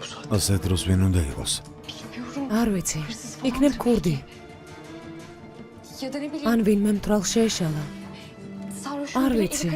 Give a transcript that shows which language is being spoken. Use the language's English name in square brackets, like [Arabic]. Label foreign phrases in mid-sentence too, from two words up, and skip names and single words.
[Georgian] ასე დროს ვინ უნდა იყოს? არ ვიცი. იქნებ ქურდი. [Turkish] Ya da ne bileyim. [Georgian] ან ვინმე მთვრალ შეეშალა. [Turkish] Sarhoş [Georgian] Ar [Turkish] bile [Georgian] vitsi.